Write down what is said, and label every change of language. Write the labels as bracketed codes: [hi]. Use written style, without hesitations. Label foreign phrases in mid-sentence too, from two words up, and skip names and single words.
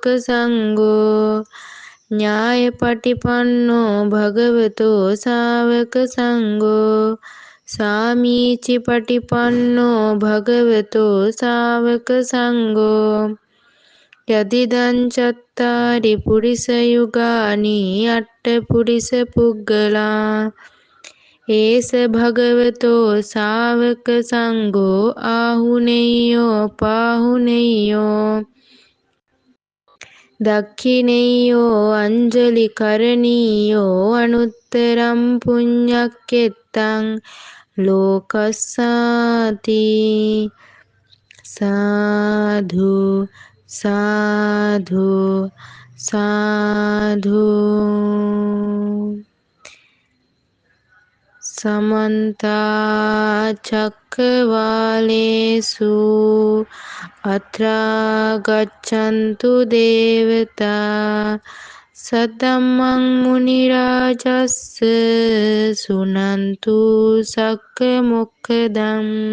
[pi] සංඝෝ ඥායපටිපන්නෝ භගවතෝ ශාවක සංඝෝ සාමීචි පටිපන්නෝ භගවතෝ ශාවක සංඝෝ යදිදං චත්තාරි පුරිස යුගානි අට්ඨ පුරිස පුග්ගලා ඒස භගවතෝ ශාවක සංඝෝ ආහුනේයෝ පාහුනේයෝ දක්ඛිනේයෝ අංජලි කරණීයෝ අනුත්තරං පුඤ්ඤක්ඛෙත්තං ලෝකස්සාති සාධු සාධු සාධු සමන්ත චක්කවාලේසු අත්‍රා ගච්ඡන්තු දේවතා සද්දම්මං මුනි රාජස්ස සුනන්තු සක්ක මොක්ඛදං